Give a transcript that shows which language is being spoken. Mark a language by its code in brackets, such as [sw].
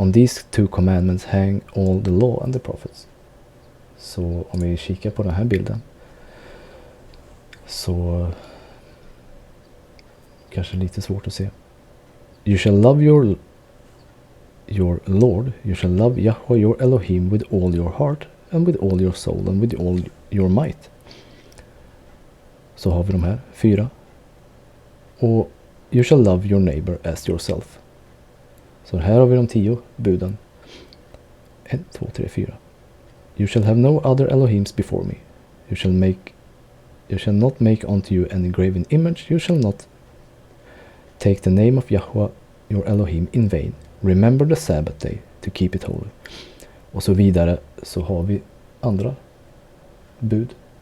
[en] On these two commandments hang all the law and the prophets. [sv] Så om vi kikar på den här bilden. Så kanske lite svårt att se. [en] You shall love your Lord. You shall love Yahweh your Elohim with all your heart and with all your soul and with all your might. [sv] Så har vi de här 4. Och [en] you shall love your neighbor as yourself. [sv] Så här har vi de 10 buden. 1, 2, 3, 4. [en] You shall have no other Elohims before me. You shall not make unto you any graven image. You shall not take the name of Yahweh your Elohim in vain. Remember the Sabbath day to keep it holy. [sv] Och så vidare så har vi andra bud.